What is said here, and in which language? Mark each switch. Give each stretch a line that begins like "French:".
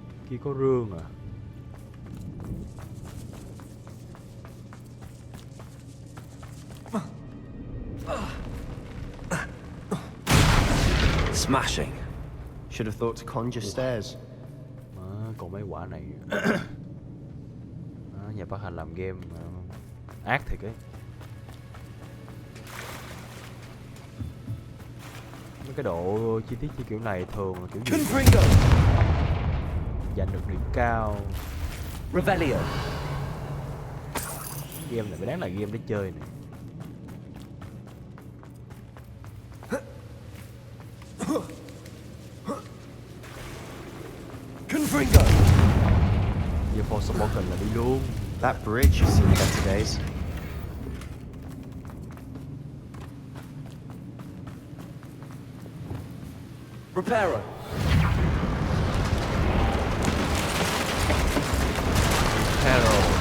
Vietnamese: Kia có rương à?
English: Smashing. Should have thought to conjure stairs.
Vietnamese: Còn mấy quả này. Nhà phát hành làm game ác thiệt ấy. Mấy cái độ chi tiết như kiểu này thường là kiểu gì giành được điểm cao.
Latin: Revelio.
Vietnamese: Game này mới đáng là game để chơi này.
Latin: Confringo.
Vietnamese: Giờ Forspoken là đi luôn.
English: That bridge has seen better days.
Latin: Reparo. Reparo.